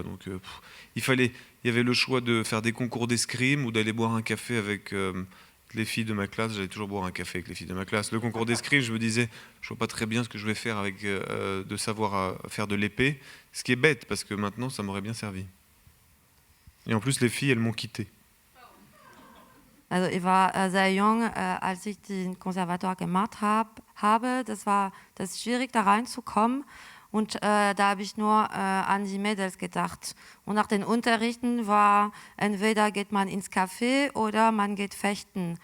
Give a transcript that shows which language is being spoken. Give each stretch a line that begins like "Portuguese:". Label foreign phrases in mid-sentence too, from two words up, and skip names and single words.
French: Donc il y avait le choix de faire des concours d'escrime ou d'aller boire un café avec les filles de ma classe. J'allais toujours boire un café avec les filles de ma classe. Le concours d'escrime, je me disais, je vois pas très bien ce que je vais faire avec de savoir faire de l'épée. Ce qui est bête parce que maintenant, ça m'aurait bien servi. Et en plus, les filles, elles m'ont quitté.
German: Also ich war sehr jung, als ich den Konservatoire gemacht habe. Das ist schwierig, da reinzukommen. Und da habe ich nur an die Mädels gedacht. Und nach den Unterrichten war, entweder geht man ins Café oder man geht fechten.